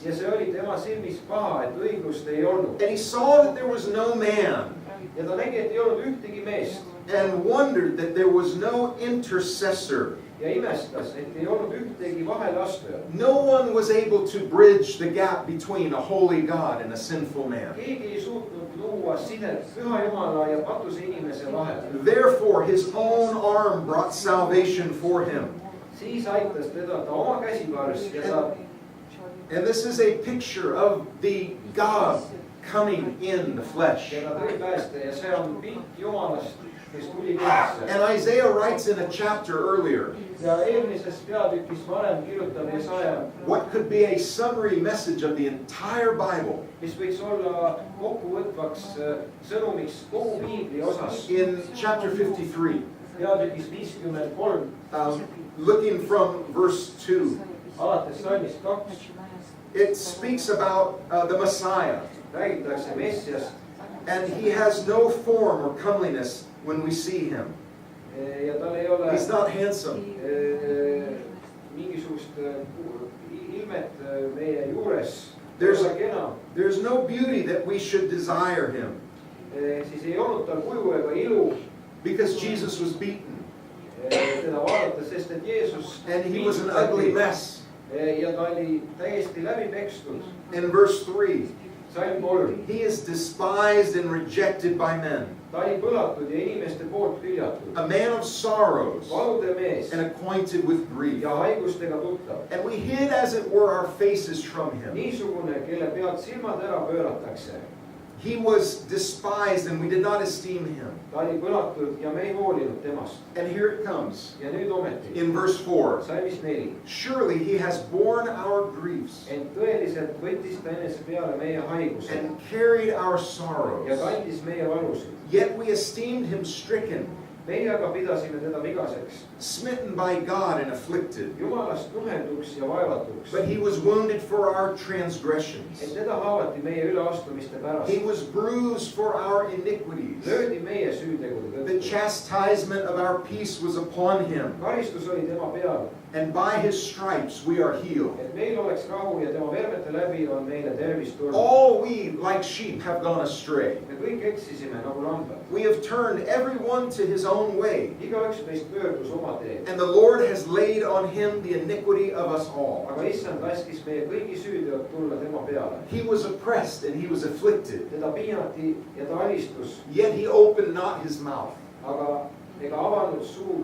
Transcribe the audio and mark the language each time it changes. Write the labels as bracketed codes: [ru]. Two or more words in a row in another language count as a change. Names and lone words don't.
[et] ja see oli tema silmis paha, et õiglust ei olnud. [en] And he saw that there was no man, [et] ja ta nägi, et ei olnud ühtegi meest [en] and wondered that there was no intercessor. [et] ja imestas, et ei olnud ühtegi vaheleastujat. [en] No one was able to bridge the gap between a holy God and a sinful man. [et] keegi ei suutnud luua sidet püha Jumala ja patuse inimese vahel. [en] Therefore, his own arm brought salvation for him. [et] siis aitas teda ta oma käsivarss ja ta, [en] And this is a picture of the God coming in the flesh. [et] ja ta tõi pääste ja see on pilt Jumalast, kes tuli kehasse. [en] And Isaiah writes in a chapter earlier [et] ja eelmises peatükis varem kirjutab Jesaja, [en] what could be a summary message of the entire Bible. [et] mis võiks olla kokkuvõtvaks sõnumiks kogu piibli osas. [en] In chapter 53, [et] peatükis 53, [en] looking from verse 2, [et] alates salmist 2, [en] it speaks about the Messiah. [et] räägitakse Messiast [en] And he has no form or comeliness when we see him. [et] ja tal ei ole [en] He's not handsome. [et] mingisugust ilmet meie juures. [en] There's- [et] ei ole kena. [en] There's no beauty that we should desire him, [et] siis ei olnud tal kuju ega ilu [en] because Jesus was beaten [et] teda vaadates, sest et Jeesus [en] and he was an ugly mess. [et] ja ta oli täiesti läbi pekstud. [en] In verse 3, [et] salm 3, [en] he is despised and rejected by men, [et] ta oli põlatud ja inimeste poolt hüljatud. [en] a man of sorrows [et] valude mees [en] and acquainted with grief. [et] ja haigustega tuttav. [en] And we hid, as it were, our faces from him. [et] niisugune, kelle pealt silmad ära pööratakse. [en] He was despised and we did not esteem him. [et] ta oli põlatud ja me ei hoolinud temast. [en] And here it comes [et] ja nüüd ometi, [en] in verse 4. [et] salmis 4, [en] Surely he has borne our griefs [et] ent tõeliselt võttis ta enese peale meie haiguse [en] and carried our [et] ja [en] sorrows. [et] kandis meie valusid. [en] Yet we esteemed him stricken, [et] meie aga pidasime teda vigaseks, [en] smitten by God and afflicted. [et] Jumalast nuhelduks ja vaevatuks. [en] But he was wounded for our [et] et [en] transgressions. [et] teda haavati meie üleastumiste pärast, [en] He was bruised for our iniquities. [et] löödi meie süüde süütegude [en] The [et] tõttu. [en] chastisement of our peace was upon him, [et] karistus oli tema peal, [en] and by his stripes we are healed. [et] et meil oleks rahu ja tema vermete läbi on meile tervis tulnud. [en] All we, like sheep, have gone astray. [et] me kõik eksisime nagu lambad. [en] We have turned everyone to his own way, [et] igaüks meist pöördus oma teed. [en] and the Lord has laid on him the iniquity of us all. [et] aga issand laskis meie kõigi süüteod tulla tema peale. [en] He was oppressed and he was afflicted, [et] teda piinati ja ta alistus, [en] yet he opened not his mouth. [et] aga ega avanud suud.